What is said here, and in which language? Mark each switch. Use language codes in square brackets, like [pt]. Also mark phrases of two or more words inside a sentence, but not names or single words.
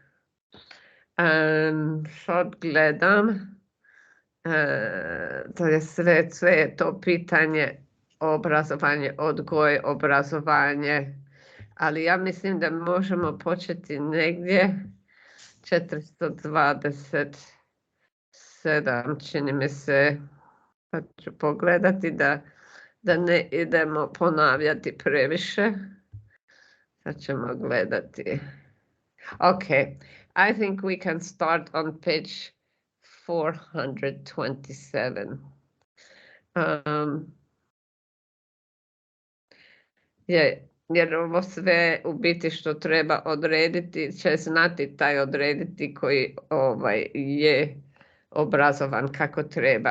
[hr] Sad gledam, to je sve je to pitanje obrazovanje, odgoj, obrazovanje, ali ja mislim da možemo početi negdje 427, čini mi se, pa ću pogledati da ne idemo ponavljati previše. Sad ćemo gledati. [en] Okay, I think we can start on page 427. [hr] Jer ovo sve u biti što treba odrediti će znati taj odrediti koji je obrazovan kako treba.